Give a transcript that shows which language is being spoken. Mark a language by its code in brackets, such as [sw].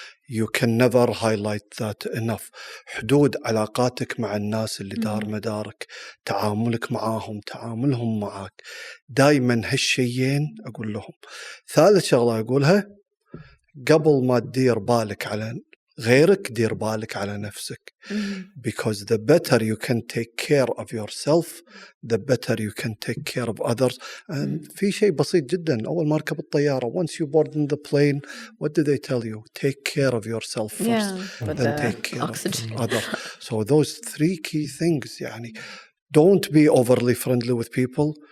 [en] You can never highlight that enough. [ar] حدود علاقاتك مع الناس اللي دار مدارك، تعاملك معاهم، تعاملهم معاك، دايما هالشيئين أقول لهم. ثالث شغلة أقولها، قبل ما تدير بالك على غيرك دير بالك على نفسك. [en] Because the better you can take care of yourself, the better you can take care of others. And [ar] في شيء بسيط جدا، أول ما ركب الطيارة [en] once you board in the plane, what do they tell you? Take care of yourself first, then take care of others. So those 3 key things [ar] يعني. [en] Don't be overly friendly with people.